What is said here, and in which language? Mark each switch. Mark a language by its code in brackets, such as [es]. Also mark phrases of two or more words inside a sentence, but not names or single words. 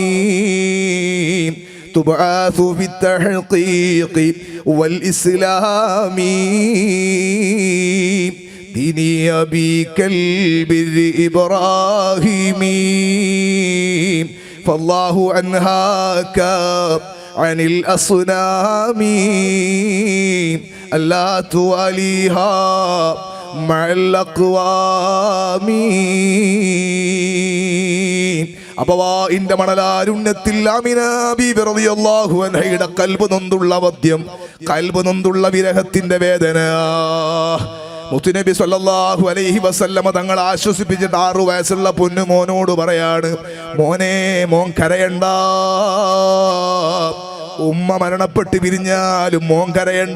[ar] تبعث في التحقيق والإسلام ديني أبيك البر إبراهيمي فالله أنهاك عن الأصنام ألا تواليها مع الأقوام. [ml] അബവാഇന്റെ മണലാരുണ്യത്തിൽ ആമിന ബീബി [ar] رضي الله عنها [ml] കൽബ് നൊന്തുള്ള വദ്യം, കൽബ് നൊന്തുള്ള വിരഹത്തിന്റെ വേദന മുത്തുനബി [ar] صلى الله عليه وسلم [ml] തങ്ങൾ ആശ്വസിപ്പിച്ചിട്ട് 6 വയസ്സുള്ള പൊന്നു മോനോട് പറയാണ്, മോനെ മോൻ കരയണ്ട, ഉമ്മ മരണപ്പെട്ട് പിരിഞ്ഞാലും മോൻ കരയണ്ട.